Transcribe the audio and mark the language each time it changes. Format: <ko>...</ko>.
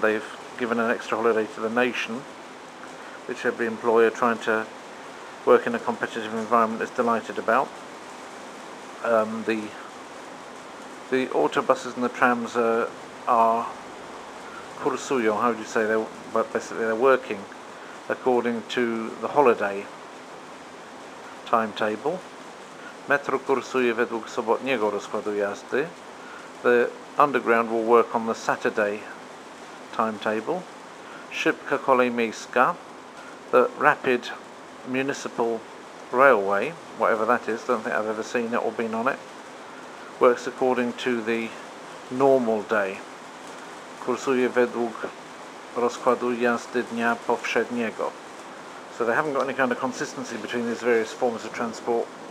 <en>They've given an extra holiday to the nation, which every employer trying to work in a competitive environment is delighted about. The autobuses and the trams are kursują, how do you say, basically they're working according to the holiday timetable.</en> <pl>Metro kursuje według sobotniego rozkładu jazdy.</pl> <en>The underground will work on the Saturday timetable.</en> <pl>Szybka kolej miejska,</pl> <en>the rapid municipal railway, whatever that is, don't think I've ever seen it or been on it, works according to the normal day.</en> <pl>Kursuje według rozkładu jazdy dnia powszedniego.</pl> <en>So they haven't got any kind of consistency between these various forms of transport.</en>